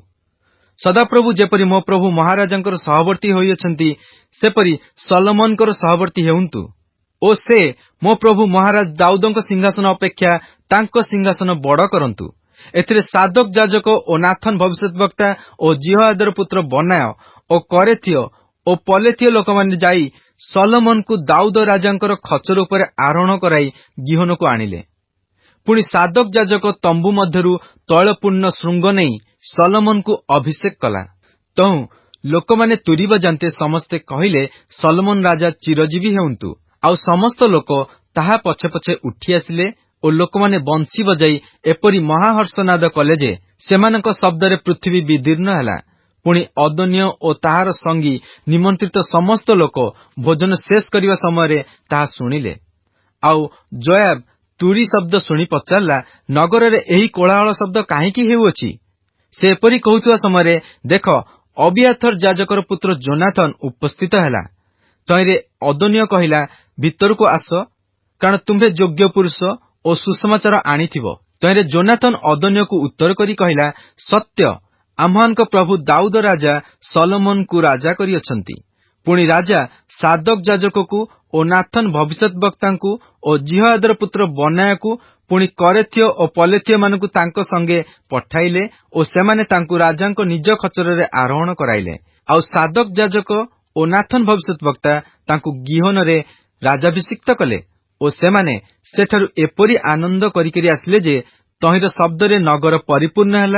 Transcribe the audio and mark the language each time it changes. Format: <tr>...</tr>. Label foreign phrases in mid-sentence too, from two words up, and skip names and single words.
<or>ସଦାପ୍ରଭୁ ଯେପରି ମୋ ପ୍ରଭୁ ମହାରାଜଙ୍କର ସହବର୍ତ୍ତୀ ହୋଇଛନ୍ତି ସେପରି ଶଲୋମନଙ୍କର ସହବର୍ତ୍ତୀ ହେଉନ୍ତୁ ଓ ସେ ମୋ ପ୍ରଭୁ ମହାରାଜ ଦାଉଦଙ୍କ ସିଂହାସନ ଅପେକ୍ଷା ତାଙ୍କ ସିଂହାସନ ବଡ଼ କରନ୍ତୁ। ଏଥିରେ ସାଦୋକ ଯାଜକ ଓ ନାଥନ ଭବିଷ୍ୟଦ୍‍ବକ୍ତା ଓ ଯିହୋୟାଦାର ପୁତ୍ର ବନାୟ ଓ କରେଥୀୟ ଓ ପଲେଥୀୟ ଲୋକମାନେ ଯାଇ ଶଲୋମନଙ୍କୁ ଦାଉଦ ରାଜାଙ୍କର ଖଚର ଉପରେ ଆରୋହଣ କରାଇ ଗୀହୋନକୁ ଆଣିଲେ। ପୁଣି ସାଦୋକ ଯାଜକ ତମ୍ବୁ ମଧ୍ୟରୁ ତୈଳପୂର୍ଣ୍ଣ ଶୃଙ୍ଗ ନେଇ ଶଲୋମନଙ୍କୁ ଅଭିଷେକ କଲେ। ତହୁଁ ଲୋକମାନେ ତୂରୀ ବଜାନ୍ତେ ସମସ୍ତେ କହିଲେ ଶଲୋମନ ରାଜା ଚିରଜୀବୀ ହେଉନ୍ତୁ। ଆଉ ସମସ୍ତ ଲୋକ ତାହାଙ୍କ ପଛେ ପଛେ ଉଠି ଆସିଲେ ଓ ଲୋକମାନେ ବଂଶୀ ବଜାଇ ଏପରି ମହାହର୍ଷନାଦ କଲେ ଯେ ସେମାନଙ୍କ ଶବ୍ଦରେ ପୃଥିବୀ ବିଦୀର୍ଣ୍ଣ ହେଲା। ପୁଣି ଅଦୋନୀୟ ଓ ତାହାର ସଙ୍ଗୀ ନିମନ୍ତ୍ରିତ ସମସ୍ତ ଲୋକ ଭୋଜନ ଶେଷ କରିବା ସମୟରେ ତାହା ଶୁଣିଲେ। ଆଉ ଯୋୟାବ ତୂରୀ ଶବ୍ଦ ଶୁଣି ପଚାରିଲା ନଗରରେ ଏହି କୋଳାହଳ ଶବ୍ଦ କାହିଁକି ହେଉଅଛି। ସେ ଏପରି କହୁଥିବା ସମୟରେ ଦେଖ ଅବିୟାଥର ଯାଜକର ପୁତ୍ର ଯୋନାଥନ ଉପସ୍ଥିତ ହେଲା। ତହିଁରେ ଅଦୋନୀୟ କହିଲା ଭିତରକୁ ଆସ କାରଣ ତୁମ୍ଭେ ଯୋଗ୍ୟ ପୁରୁଷ ଓ ସୁସମାଚାର ଆଣିଥିବ। ତହିଁରେ ଯୋନାଥନ ଅଦୋନୀୟକୁ ଉତ୍ତର କରି କହିଲା ସତ୍ୟ ଆମ୍ଭମାନଙ୍କ ପ୍ରଭୁ ଦାଉଦ ରାଜା ଶଲୋମନଙ୍କୁ ରାଜା କରିଅଛନ୍ତି। ପୁଣି ରାଜା ସାଦୋକ ଯାଜକକୁ ଓ ନାଥନ ଭବିଷ୍ୟଦ୍‍ବକ୍ତାକୁ ଓ ଯିହୋୟାଦାର ପୁତ୍ର ବନାୟକୁ ପୁଣି କରେଥୀୟ ଓ ପଲେଥୀୟମାନଙ୍କୁ ତାଙ୍କ ସଙ୍ଗେ ପଠାଇଲେ ଓ ସେମାନେ ତାଙ୍କୁ ରାଜାଙ୍କ ନିଜ ଖଚରରେ ଆରୋହଣ କରାଇଲେ। ଆଉ ସାଦୋକ ଯାଜକ ଓ ନାଥନ ଭବିଷ୍ୟଦ୍‍ବକ୍ତା ତାଙ୍କୁ ଗୀହୋନରେ ରାଜାଭିଷିକ୍ତ କଲେ ଓ ସେମାନେ ସେଠାରୁ ଏପରି ଆନନ୍ଦ କରିକରି ଆସିଲେ ଯେ ତହିଁର ଶବ୍ଦରେ ନଗର ପରିପୂର୍ଣ୍ଣ ହେଲା।</or>